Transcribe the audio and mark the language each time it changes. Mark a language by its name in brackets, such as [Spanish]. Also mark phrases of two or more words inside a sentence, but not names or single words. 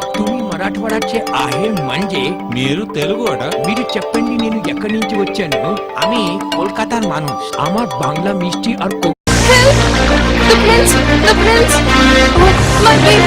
[Marathi] तुम्ही मराठवाड्याचे आहे म्हणजे [Telugu] మీరు తెలుగు అట. మీరు చెప్పండి నేను ఎక్కడి నుంచి వచ్చాను [Bangla] আমি কলকাতার মানুষ আমার বাংলা মিষ্টি আর [English] The prince! The prince! Oh, my baby!